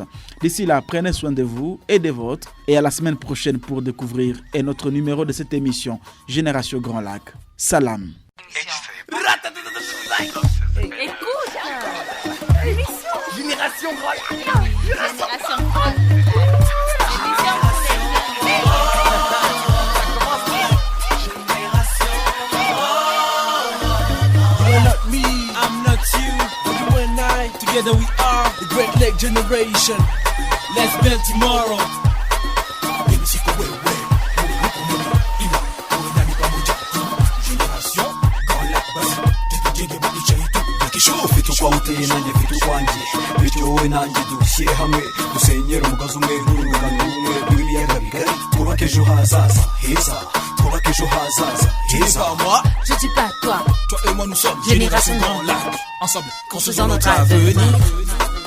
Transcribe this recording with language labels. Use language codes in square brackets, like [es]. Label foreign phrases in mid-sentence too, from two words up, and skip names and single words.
[fr] D'ici là, prenez soin de vous et des vôtres et à la semaine prochaine pour découvrir un autre numéro de cette émission Génération Grand Lac. Salam. Écoute, l'émission Génération Grand Lac. Génération Grand Lac. [en] You're not me, I'm not you. You and I, together we are the Great Lake Generation. Let's build tomorrow. Génération [rw] uteye nanjye mfite ukwanjye bityo wowe nanjye dushyire hamwe dusenyere umugozi umwe n'urungano rumwe rw'ibiyaga bigari twubake ejo hazaza heza twubake ejo hazaza heza. [fr] Je dis pas toi. Toi et moi nous sommes Génération Grand Lac. Ensemble, construisons notre avenir.